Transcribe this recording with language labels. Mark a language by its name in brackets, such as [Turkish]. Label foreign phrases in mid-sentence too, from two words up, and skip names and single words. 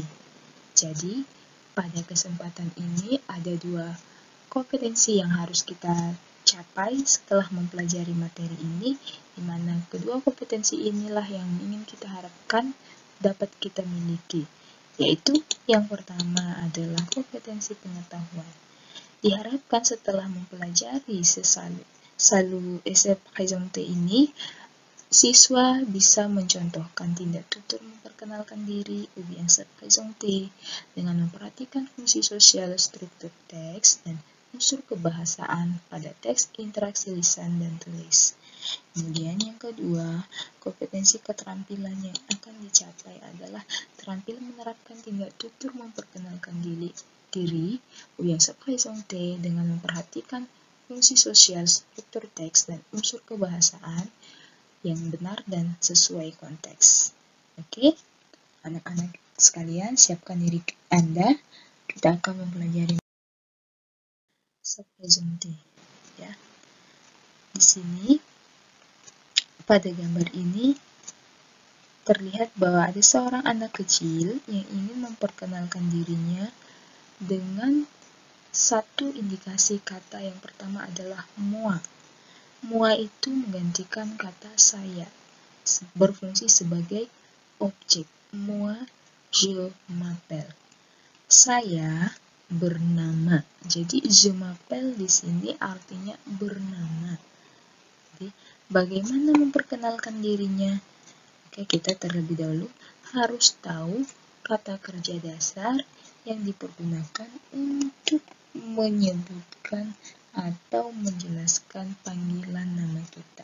[Indonesian] Jadi, pada kesempatan ini ada dua kompetensi yang harus kita capai setelah mempelajari materi ini, di mana kedua kompetensi inilah yang ingin kita harapkan dapat kita miliki, yaitu yang pertama adalah kompetensi pengetahuan. Diharapkan setelah mempelajari selalu [French] essai présenté [Indonesian] ini, siswa bisa mencontohkan tindak tutur memperkenalkan diri [French] ou bien se présenter [Indonesian] dengan memperhatikan fungsi sosial struktur teks dan unsur kebahasaan pada teks interaksi lisan dan tulis. Kemudian yang kedua, kompetensi keterampilan yang akan dicapai adalah terampil menerapkan tindak tutur memperkenalkan diri [French] ou bien se présenter [Indonesian] dengan memperhatikan fungsi sosial struktur teks dan unsur kebahasaan yang benar dan sesuai konteks. Oke, anak-anak sekalian, siapkan diri Anda. Kita akan mempelajari subprésenté. Ya, di sini pada gambar ini terlihat bahwa ada seorang anak kecil yang ingin memperkenalkan dirinya dengan satu indikasi kata yang pertama adalah moi. Moi itu menggantikan kata saya, berfungsi sebagai objek. [French] Moi, je m'appelle. [Indonesian] Saya bernama. Jadi [French] je m'appelle [Indonesian] di sini artinya bernama. Jadi, bagaimana memperkenalkan dirinya? Oke, kita terlebih dahulu harus tahu kata kerja dasar yang dipergunakan untuk menyebutkan atau menjelaskan panggilan nama kita.